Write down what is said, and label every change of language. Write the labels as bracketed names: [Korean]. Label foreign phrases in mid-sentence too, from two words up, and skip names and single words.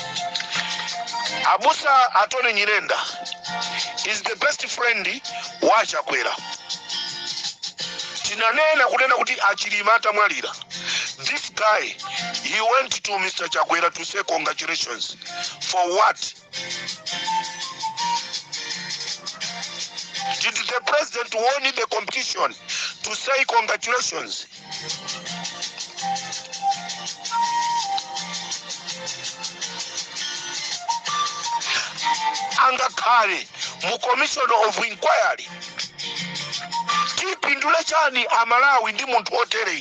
[English] Abusa Attorney Nyirenda is the best friend wa Achakwera. [Nyanja] Tinanena kunena kuti Achilima atamwalira. [English] This guy, he went to Mr. Chakwera to say congratulations. For what? Did the president win the competition to say congratulations? [Nyanja] Angakale mu [English] commission of inquiry [Nyanja] tipindule chani Amalawi ndi munthu otere.